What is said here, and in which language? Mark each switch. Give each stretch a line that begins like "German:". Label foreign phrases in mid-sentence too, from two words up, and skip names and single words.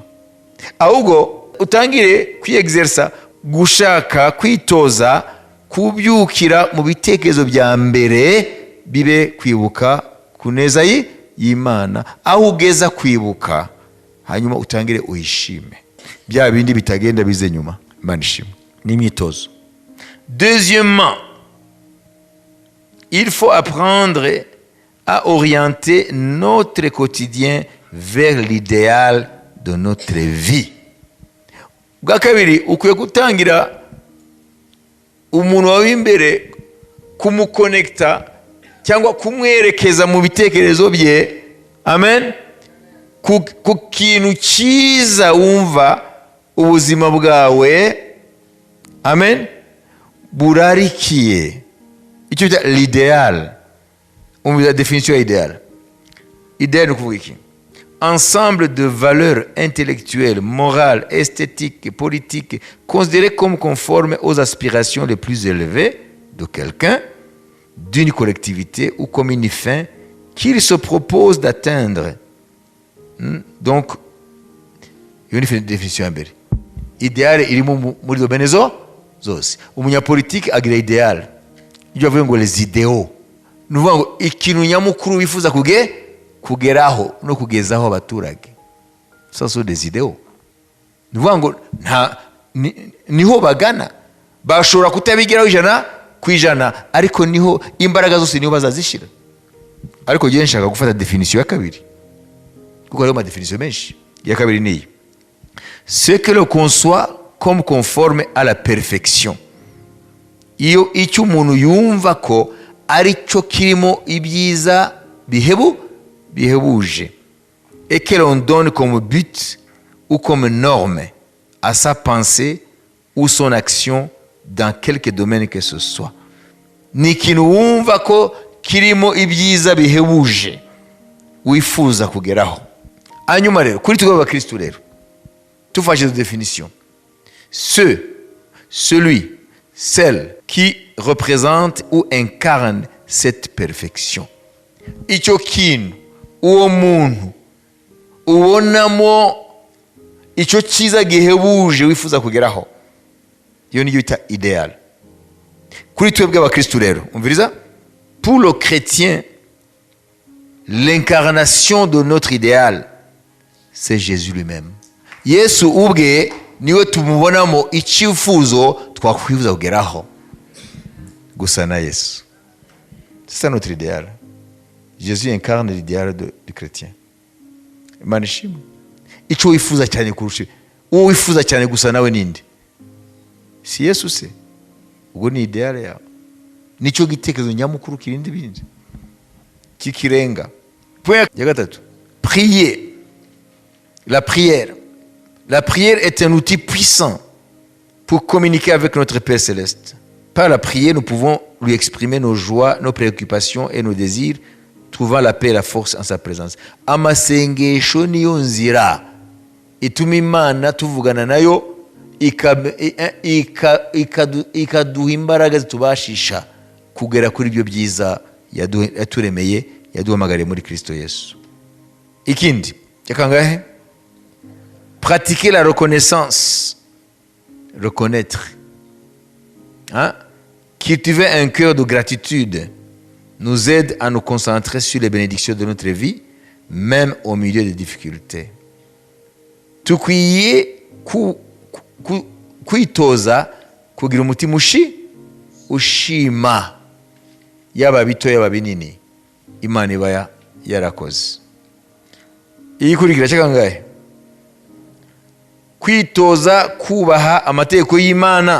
Kinyarwanda: Ahubwo utangire kwiexersa, gushaka kwitoza kubyukira mu bitekerezo bya mbere, bibe kwibuka ku neza y'Imana, aho ugeza kwibuka, hanyuma utangire uyishime. Bya bindi bitagenda bize nyuma. Imana ishimwe. Ni imyitozo.
French: Deuxièmement, il faut apprendre à orienter notre quotidien vers l'idéal de notre vie.
Kinyarwanda: Bwa kabiri, ukwiye gutangira umuntu wawe imbere kumukonekta cyangwa kumwerekeza mu bitekerezo bye, amen, ku kintu cyiza wumva ubuzima bwawe, amen, burarikiye. Icyo bita
French: l'idéal. La définition idéale. Idéal, nous pouvons dire ensemble de valeurs intellectuelles, morales, esthétiques, politiques, considérées comme conformes aux aspirations les plus élevées de quelqu'un, d'une collectivité ou comme une fin qu'il se propose d'atteindre. Donc, il y a une définition à mbere. Idéal, il est
Kinyarwanda: muri domaine zose. Umunyapolitiki agira idéal. Ibyo bavuga ngo
French: les idéaux.
Kinyarwanda: Nuvuga ngo ikintu nyamukuru wifuza kugeraho no kugezaho abaturage.
French: ça sont des idéaux.
Kinyarwanda: Ni ukuvuga ngo niho bagana, bashobora kutabigeraho 100%, ariko niho imbaraga zose niho bazazishira. Ariko ngiye nshaka gufata definition ya kabiri, kuko hariho amadefinition menshi. Ya kabiri ni iyi:
French: ce que l'on conçoit comme conforme à la perfection.
Kinyarwanda: Iyo icyo umuntu yumva ko ari cyo kirimo ibyiza bihebuje,
French: et que l'on donne comme but ou comme norme à sa pensée ou son action dans quelque domaine que ce soit.
Kinyarwanda: Ni ikintu wumva ko kirimo ibyiza bihebuje wifuza kugeraho. Hanyuma rero kuri twebwe abakristo rero tufashe
French: de définition: celui, celle qui représente ou incarne cette perfection.
Kinyarwanda: Icyo kintu, uwo muntu ubonamo icyo cyiza gihebuje wifuza kugeraho, iyo niyo bita idéal. Kuri twebwe abakristo rero umviriza,
French: pour le chrétien, l'incarnation de notre idéal, c'est Jésus lui-même.
Kinyarwanda: Yesu ubwe niwe tumubonamo icyifuzo twakwifuza kugeraho, gusa na Yesu.
French: C'est ça notre idéal. Jésus incarne l'idéal du chrétien.
Kinyarwanda: Imana ishimwe. Icyo wifuza cyane kurusha uwo wifuza cyane gusa nawe ninde? Si Yesu se? Ubwo ni idéal yawe, nicyo gitekerezo nyamukuru kirindi bindi kikirenga. Point ya gatatu:
French: prier. La prière. La prière est un outil puissant pour communiquer avec notre Père Céleste. Par la prière, nous pouvons lui exprimer nos joies, nos préoccupations et nos désirs, trouvant la paix et la force en sa présence.
Kinyarwanda: Amasengesho niyo nzira ituma Imana tuvugana nayo, ikaduha imbaraga zitubashisha kugera kuri ibyo byiza yaturemeye, yaduhamagariye muri Kristo Yesu. Ikindi cyakangahe:
French: pratiquer la reconnaissance. Reconnaître. Cultiver un cœur de gratitude nous aide à nous concentrer sur les bénédictions de notre vie, même au milieu des difficultés.
Kinyarwanda: Tukwiye kwitoza kugira umutima ushima, yaba bito yaba binini, Imana iba yarakoze. Iyi kurikira cyakangahe: kwitoza kubaha amategeko y'Imana.